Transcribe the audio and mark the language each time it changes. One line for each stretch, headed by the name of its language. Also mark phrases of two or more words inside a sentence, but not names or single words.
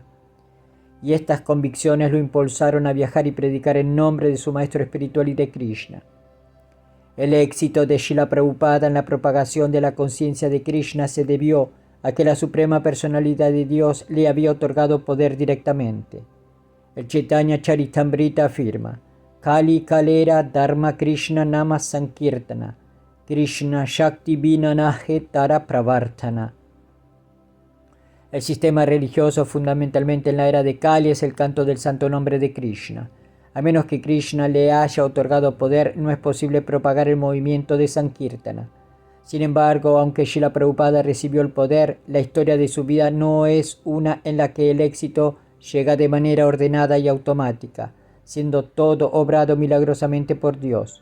Spanish: Y estas convicciones lo impulsaron a viajar y predicar en nombre de su maestro espiritual y de Krishna. El éxito de Srila Prabhupada en la propagación de la conciencia de Krishna se debió a que la suprema personalidad de Dios le había otorgado poder directamente. El Chaitanya Charitamrita afirma:
Bangla: কলি কালের ধর্ম কৃষ্ণ নাম সংকীর্তন কৃষ্ণ শক্তি বিনা নহে তার প্রবর্তন.
Spanish: El sistema religioso fundamentalmente en la era de Kali es el canto del santo nombre de Krishna. A menos que Krishna le haya otorgado poder, no es posible propagar el movimiento de Sankirtana. Sin embargo, aunque Srila Prabhupada recibió el poder, la historia de su vida no es una en la que el éxito llega de manera ordenada y automática, siendo todo obrado milagrosamente por Dios.